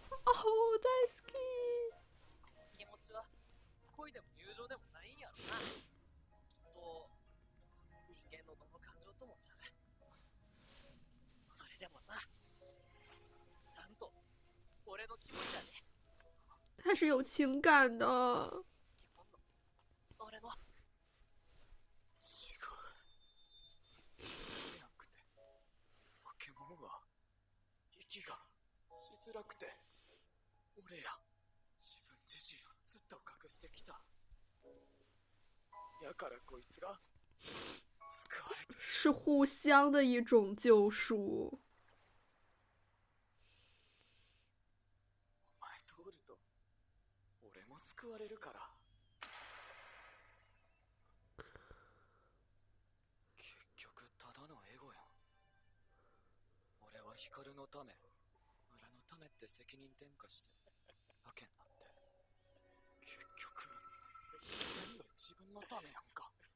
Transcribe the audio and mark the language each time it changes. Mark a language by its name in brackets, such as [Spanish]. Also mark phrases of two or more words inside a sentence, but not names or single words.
[Japanese] 哦，大好き。この気持ちは、恋でも友情でもないんやろな。きっと、人間のどの感情ともちゃう。それでもさ、ちゃんと、俺の気持ちやで。 [Chinese] 他是有情感的。 [Japanese] 俺の。違う。そうじゃなくて、バケモンは息がしづらくて、俺や自分自身をずっと隠してきた。やからこいつが救われて。 [Chinese] 是互相的一种救赎。 [Japanese] お前とおると俺も救われるから。結局ただのエゴやん。俺はヒカルのため、村のためって責任転嫁してだけになって、結局全部自分のためやんか。